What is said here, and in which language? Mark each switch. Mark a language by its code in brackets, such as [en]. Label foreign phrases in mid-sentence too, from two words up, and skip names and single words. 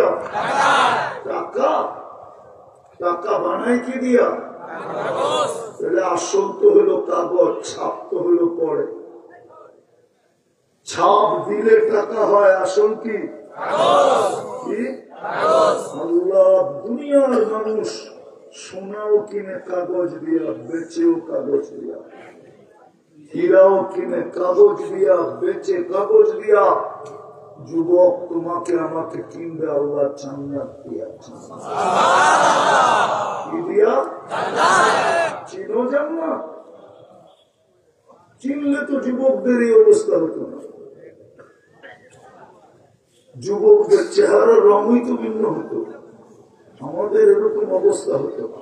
[bn] টাকা। টাকা বানায় কি দিয়া? তাহলে আসল তো হলো কাগজ, ছাপ তো হলো পরে। ছাপ দিলে টাকা হয়, আসল কি? আল্লাহ দুনিয়ার মানুষ সোনাও কিনে কাগজ দিয়া, বেচেও কাগজ দিয়া, হীরাও কিনে কাগজ দিয়া, বেচে কাগজ দিয়া। যুবক, তোমাকে আমাকে কিনবে আল্লাহ জান্নাত দিয়া। কি দিয়া? চিনো জান্নাত? চিনলে তো যুবকদের এই অবস্থা হতো না। যুবকদের চেহারার রঙই তো ভিন্ন হতো, আমাদের এরকম অবস্থা হতো না।